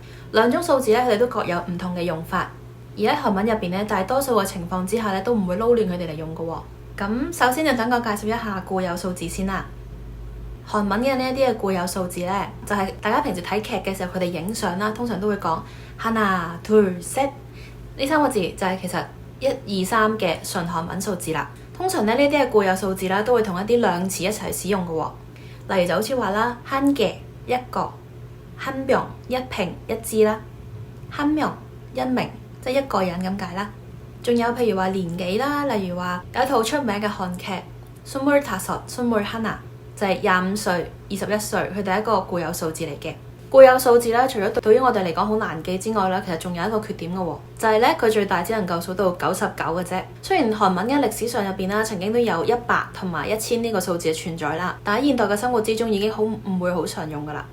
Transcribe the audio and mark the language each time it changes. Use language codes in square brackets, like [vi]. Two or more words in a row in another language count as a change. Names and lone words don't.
[yue] 兩種數字咧，佢哋都各有唔同嘅用法，而喺韓文入邊咧，大多數嘅情況之下咧，都唔會撈亂佢哋嚟用嘅喎。咁首先就等我介紹一下固有數字先啦。韓文嘅呢一啲嘅固有數字咧，就係大家平時睇劇嘅時候，佢哋影相啦，通常都會講 [ko] 하나 둘 셋 [yue] 呢3個字就係其實1、2、3嘅純韓文數字啦。通常咧呢啲嘅固有數字啦，都會同一啲量詞一齊使用嘅喎。例如就好似話啦， [ko] 한 개 [yue] 一個， [ko] 한 병 [yue] 一瓶一支啦， [ko] 한 명 [yue] 一名即係一個人咁解啦。仲有譬如話年紀啦，例如話有一套出名嘅韓劇 스물다섯 스물하나 就係25歲、21歲，佢哋係一個固有數字嚟嘅。固有數字咧，除咗對於我哋嚟講好難記之外咧，其實仲有一個缺點嘅喎，就係咧佢最大只能夠數到99嘅啫。雖然韓文嘅歷史上入邊啦，曾經都有100同埋1000呢個數字嘅存在啦，但喺現代嘅生活之中已經唔會好常用噶啦。